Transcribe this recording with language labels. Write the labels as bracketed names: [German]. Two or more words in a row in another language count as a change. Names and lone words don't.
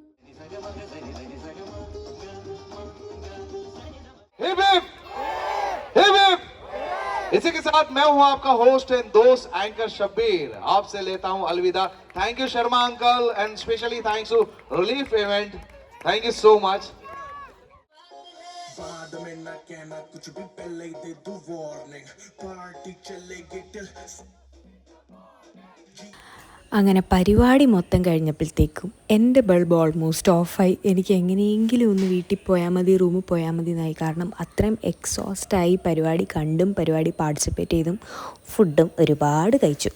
[Hindi] इसी के साथ मैं हूं आपका [English] host and [Hindi] दोस्त एंकर शब्बीर, आपसे लेता हूं अलविदा. [English] Thank you Sharma uncle and specially thanks to Relief event. Thank you so much. [Hindi] बाद में ना कहना कुछ भी, पहले ही दे दूं वार्निंग, पार्टी चलेगी टिल. [Malayalam] അങ്ങനെ പരിപാടി മൊത്തം കഴിഞ്ഞപ്പോഴത്തേക്കും എൻ്റെ ബൾബ് ഓൾമോസ്റ്റ് ഓഫായി. എനിക്ക് എങ്ങനെയെങ്കിലും ഒന്ന് വീട്ടിൽ പോയാൽ മതി, റൂമിൽ പോയാൽ മതി എന്നായി. കാരണം അത്രയും എക്സോസ്റ്റായി പരിപാടി കണ്ടും പരിപാടി പാർട്ടിസിപ്പേറ്റ് ചെയ്തും ഫുഡും ഒരുപാട് കഴിച്ചു.